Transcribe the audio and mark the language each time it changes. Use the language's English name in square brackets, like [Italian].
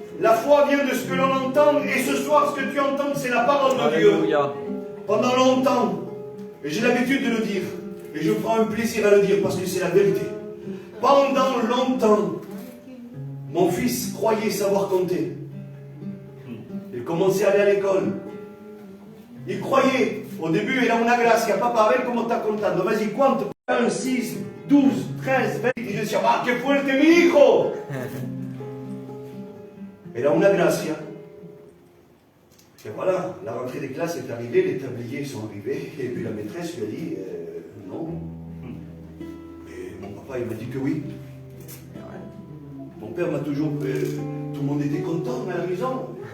[French] La foi vient de ce que l'on entend, et ce soir, ce que tu entends, c'est la parole de Dieu. Alléluia. Pendant longtemps, et j'ai l'habitude de le dire, et je prends un plaisir à le dire parce que c'est la vérité. Pendant longtemps, mon fils croyait savoir compter. Il commençait à aller à l'école. Il croyait, au début, [Spanish] era una gracia, papa, a ver cómo está contando, [French] vas-y, [Spanish] cuánto, 1, 6, 12, 13, 20, y yo decía, ah, qué fuerte mi hijo. Era una gracia. [French] Et voilà, la rentrée des classes est arrivée, les tabliers sont arrivés, et puis la maîtresse lui a dit, non. Et mon papa, il m'a dit que oui. Mon père m'a toujours, tout le monde était content à la maison.